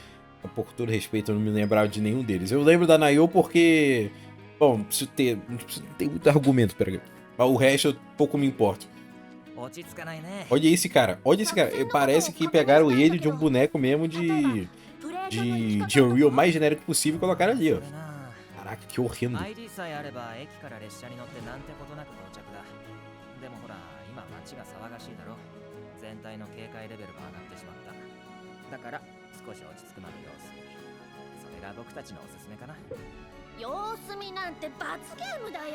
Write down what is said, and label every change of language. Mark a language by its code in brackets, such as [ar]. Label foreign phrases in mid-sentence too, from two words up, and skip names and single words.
[pt] Por todo respeito, eu não me lembrava de nenhum deles. Eu lembro da Nayo porque Bom, não preciso ter muito argumento, peraí. Mas o resto eu pouco me importo. [ja] 落ち着かないね。 [pt] Olha esse cara, olha esse cara. Parece que pegaram ele de um boneco mesmo de Unreal mais genérico possível e colocaram ali, ó. [ja] それな [pt] Caraca, que horrendo. [ja] ID さえあれば駅から列車に乗ってなんてことなく到着だ。でもほら、今街が騒がしいだろ。全体の警戒レベルが上がってしまった。だから少し落ち着くまで様子見。それが僕たちのおすすめかな。様子見なんて罰ゲームだよ。